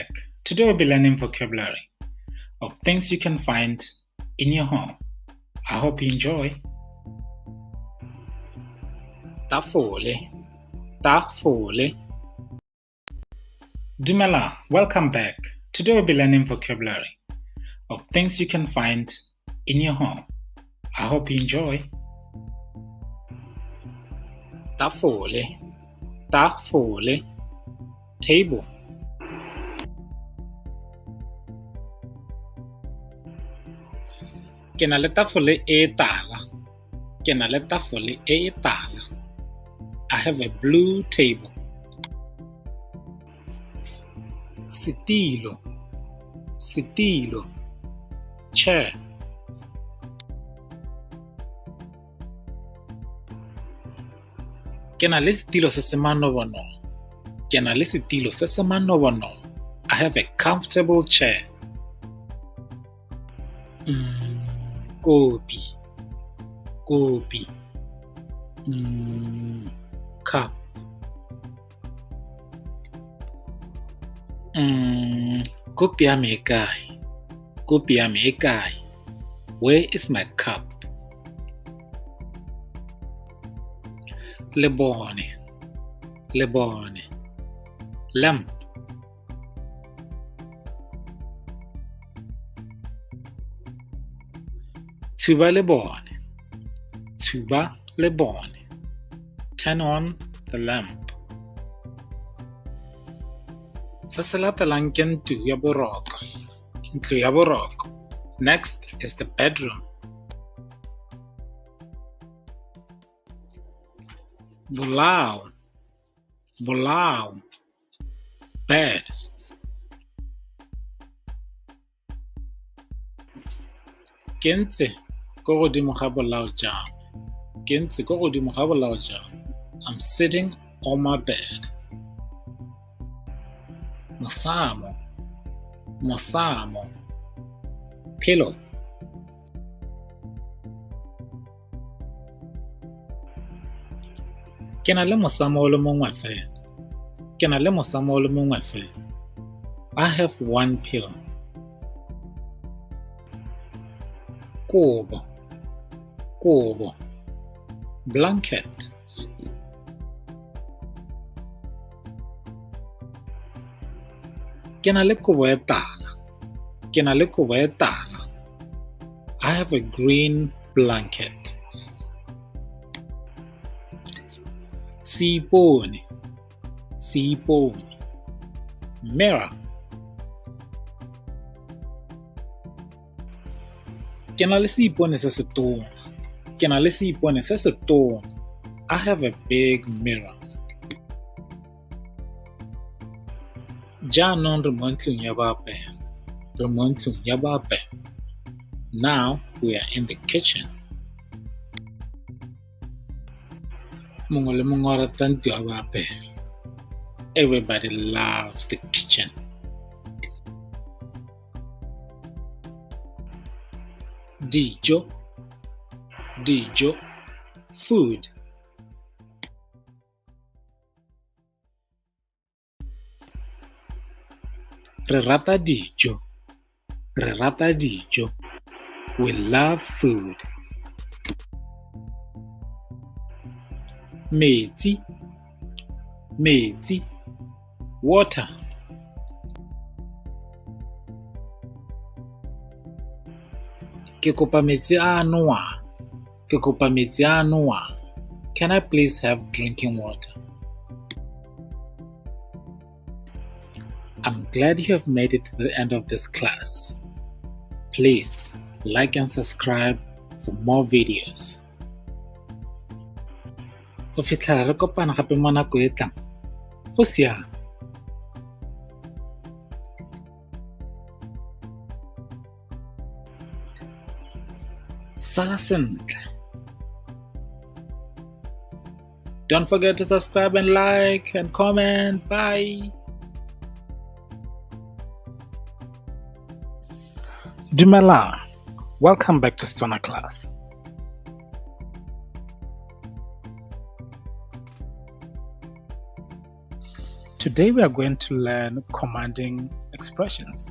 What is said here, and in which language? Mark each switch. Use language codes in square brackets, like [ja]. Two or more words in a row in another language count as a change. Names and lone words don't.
[en] Today we'll be learning vocabulary of things you can find in your home. I hope you enjoy. [tn] Tafole, tafole. Dumela, [en] welcome back. Today we'll be learning vocabulary of things you can find in your home. I hope you enjoy. [tn] Tafole, tafole. Table. Ke na le tafole e tala. Ke na le tafole e tala. [en] I have a blue table. [tn] Setilo, setilo. [en] Chair. [tn] Ke na le setilo se se manobonobo. Ke na le setilo se se manobonobo. [en] I have a comfortable chair. [tn] Kopi, kopi. Cup. Kopi ya me e kae? Kopi ya me e kae? [en] Where is my cup? [tn] Lebone, lebone. [en] Lamp. [tn] Tuba lebone, tuba lebone. [en] Turn on the lamp. [tn] Se se latelang ke ntlo ya boroko. Ntlo ya boroko. [en] Next is the bedroom. [tn] Bolao, bolao, bed. Ke ntse ko godimo ga bolao jang. Ke ntse ko godimo ga bolao jang. [en] I'm sitting on my bed. [tn] Mosamo, mosamo, pillow. Ke na le mosamo o le mongwe fela. Ke na le mosamo o le mongwe fela. [en] I have one pillow. [tn] Kobo, kobo, blanket. Ke na le kobo e tala. Ke na le kobo e tala. [en] I have a green blanket. [tn] Sipone, sipone, mirror. Ke na le seipone se se tona. Ke na le seipone se se tona. [en] I have a big mirror. [tn] Jaanong re mo ntlong ya baapaya. Re mo ntlong ya baapaya. [en] Now we are in the kitchen. [tn] Mongwe le mongwe o rata ntlo ya baapaya. [en] Everybody loves the kitchen. [tn] Dijo, dijo, food. Re rata dijo. Re rata dijo. [en] We love food. [tn] Metsi, metsi, water. Ke kopa metsi a nowang. Ke kopa metsi a nowang. [en] Can I please have drinking water? I'm glad you have made it to the end of this class. Please like and subscribe for more videos. [tn] Go fitlhela re kopana gape mo nako e tlang. Go siame. Sala sentle. [en] Don't forget to subscribe and like and comment. Bye. [tn] Dumelang. [en] Welcome back to Stona Class. Today we are going to learn commanding expressions.